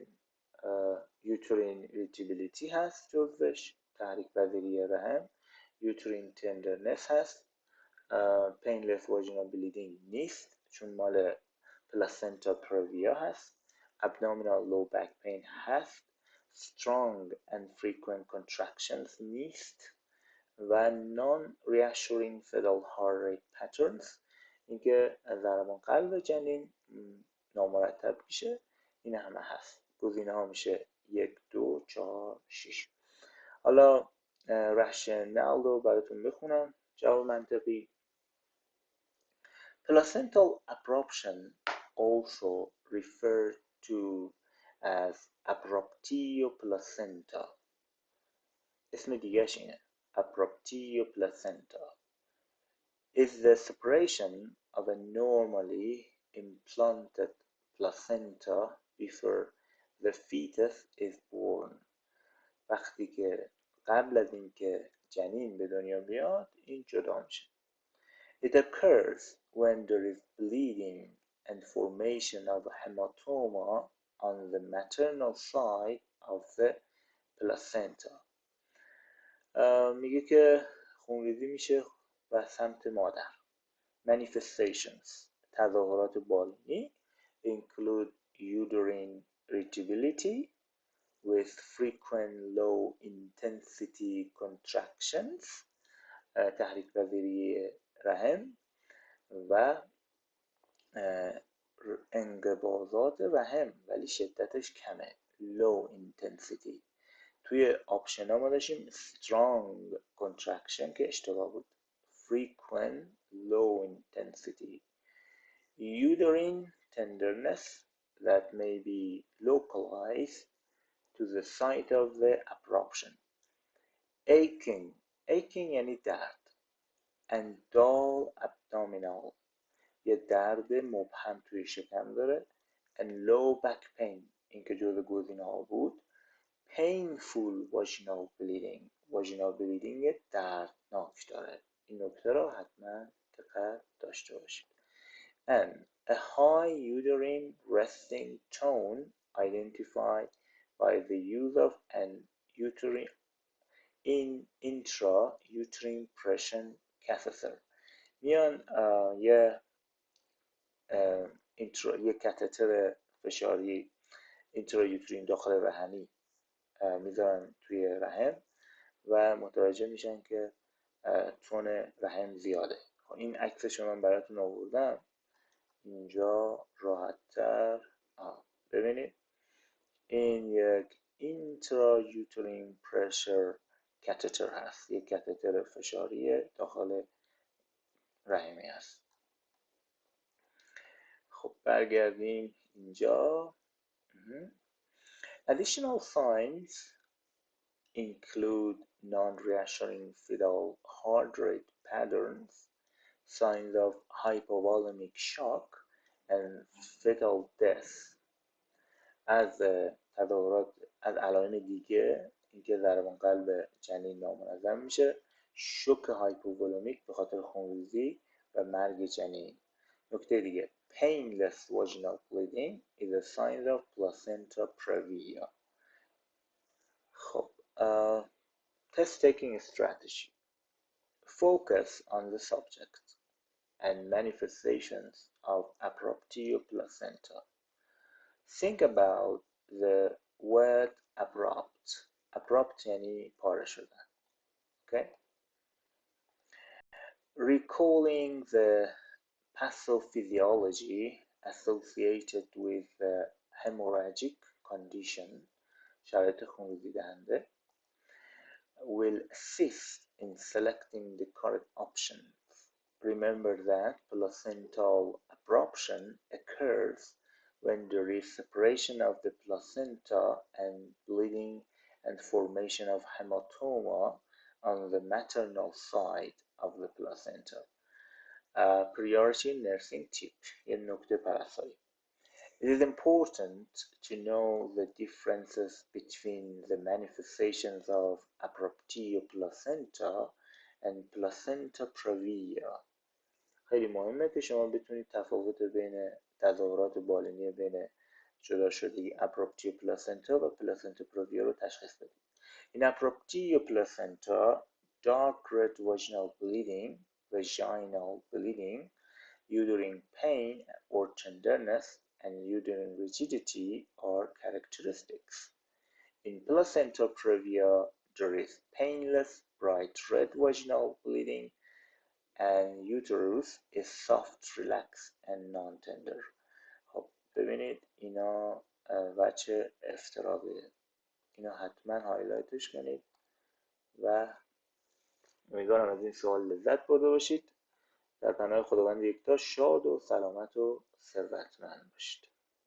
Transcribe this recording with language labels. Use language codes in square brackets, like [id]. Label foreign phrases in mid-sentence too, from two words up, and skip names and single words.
[en] uterine rigidity [fa] هست جزوش، تحریک پذیری رحم. [en] uterine tenderness هست. painless vaginal bleeding [fa] نیست چون مال [en] placenta previa هست. abdominal low back pain هست. strong and frequent contractions [fa] نیست و [en] non reassuring fetal heart rate patterns، [fa] اینکه ضربان قلب جنین نامرتب میشه. این همه هست. گزینه ها میشه 1 2 4 6. حالا رشنال رو براتون بخونم. جواب منطقی: [en] placental abruption also referred to as abruptio placenta. [fa] اسم دیگهش اینه [en] abruptio placenta is the separation of a normally implanted placenta before the fetus is born. [fa] وقتی که قبل از اینکه جنین به دنیا بیاد این جدا میشه. [en] It occurs when there is bleeding and formation of hematoma on the maternal side of the placenta. [fa] میگه که خونریزی میشه به سمت مادر. [en] Manifestations [fa] تظاهرات بالینی [en] include uterine irritability with frequent low intensity contractions [fa] تحریک پذیری رحم و انقباضات رحم ولی شدتش کمه [en] low intensity. [fa] توی آپشن ها ما داشتیم [en] strong contraction [fa] که اشتباه بود [en] frequent low intensity uterine tenderness that may be localized to the site of the abruption [fa] aching یعنی درد [en] and dull abdominal [fa] یه درد مبهم توی شکم داره [en] and low back pain [fa] این که جزو گزینه ها بود [en] painful vaginal bleeding [fa] دردناک داره. این نکته رو حتما دقت داشته باشید. [en] and a high uterine resting tone identified by the use of an intrauterine pressure catheter. [fa] میان یه کاتتر فشاری اینترایوترین داخل رحمی میذارن توی رحم و متوجه میشن که تون رحم زیاده. این عکسش من براتون آوردم اینجا راحت‌تر ببینید. این یک [en] intrauterine pressure catheter [fa] هست، یک کاتتر فشاری داخل رحمی هست. خب برگردیم اینجا. [en] Additional signs include non-reassuring fetal heart rate patterns, signs of hypovolemic shock, and fetal death. [fa] از تظاهرات از علائم دیگه اینکه ضربان قلب جنین نامنظم میشه، شوک هایپوولومیک به خاطر خونریزی و مرگ جنین. نکته دیگه [en] painless vaginal bleeding is a sign of placenta previa. خب test taking strategy focus on the subject and manifestations of abruptio placenta. Think about the word abrupt [fa] یعنی پاره شدن. [en] Okay? Recalling the pathophysiology associated with the hemorrhagic condition [fa] شرایط خونریزی دهنده [en] will assist in selecting the correct options. Remember that placental abruption occurs when there is separation of the placenta and bleeding and formation of hematoma on the maternal side of the placenta. Priority nursing tip [fa] یه نکته پرستاری. [en] It is important to know the differences between the manifestations of abruptio placenta and placenta previa. [fa] خیلی مهمه که شما بتونید تفاوت بین تظاهرات بالینی بین جدا شدگی [en] abruptio placenta [fa] و [en] placenta previa [fa] رو تشخیص بدید. [en] In abruptio placenta, dark red vaginal bleeding, uterine pain or tenderness, and uterine rigidity are characteristics. In placenta previa, there is painless, bright red vaginal bleeding, and uterus is soft, relaxed, and non-tender. [fa] خب ببینید اینا وجه افتراقیه. اینا حتما هایلایتش کنید و امیدوارم از این سوال لذت برده باشید. در پناه خداوند یکتا شاد و سلامت و ثروتمند باشید.